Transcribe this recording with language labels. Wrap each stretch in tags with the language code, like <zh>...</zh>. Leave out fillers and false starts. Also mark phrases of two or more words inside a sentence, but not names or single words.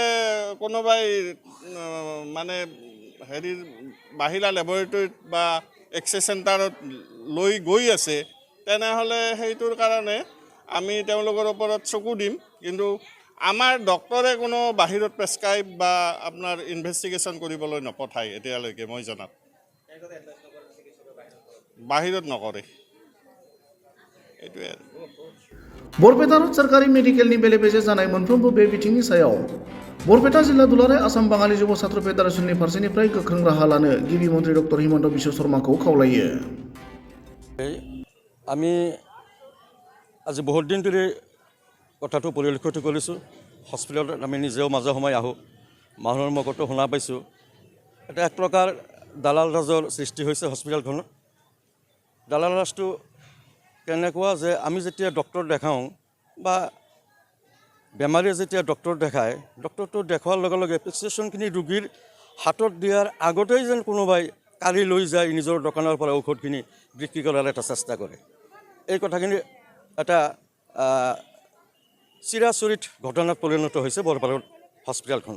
<as>কোনোবাই মানে হেৰি বাহিৰা লেবৰেটৰীত বা এক্সৰে চেণ্টাৰত লৈ গৈ আছে তেনেহ'লে সেইটোৰ কাৰণে আমি তেওঁলোকৰ ওপৰত চকু দিম কিন্তু আমাৰ ডক্টৰে কোনো বাহিৰত প্ৰেছক্ৰাইব বা আপোনাৰ ইনভেষ্টিগেশ্যন কৰিবলৈ নপঠায় এতিয়ালৈকে মই জনাত বাহিৰত নকৰে এইটোৱে</as> <brx>बरपेटा रड सोरखारि मेडिकेलनि बेले बेजे जानाय मोनफ्रोमबो बे बिथिंनि सायाव बरपेटा जिल्ला दुलाराय आसाम बाङालि जुब छात्र फेडारेशननि फारसेनिफ्राय गोख्रों राहा लानो गिबि मन्त्रि डक्टर हिमन्त बिश्व शर्माखौ खावलायो</brx> <as>আমি আজি বহুত দিন ধৰি কথাটো পৰিলক্ষিত কৰিছোঁ হস্পিটেলত আমি নিজেও মাজে সময়ে আহোঁ মানুহৰ মুখতো শুনা পাইছোঁ এটা এক প্ৰকাৰ দালাল ৰাজৰ সৃষ্টি হৈছে হস্পিটেলখনত দালাল ৰাজটো কেনেকুৱা যে আমি যেতিয়া ডক্টৰ দেখাওঁ বা বেমাৰীয়ে যেতিয়া ডক্টৰ দেখায় ডক্টৰটো দেখুৱাৰ লগে লগে প্ৰেছক্ৰিপশ্যনখিনি ৰোগীৰ হাতত দিয়াৰ আগতেই যেন কোনোবাই কাঢ়ি লৈ যায় নিজৰ দোকানৰ পৰা ঔষধখিনি বিক্ৰী কৰাৰ এটা চেষ্টা কৰে এই কথাখিনি এটা চিৰাচৰিত ঘটনাত পৰিণত হৈছে বৰপালৰ হস্পিটেলখনত।</as>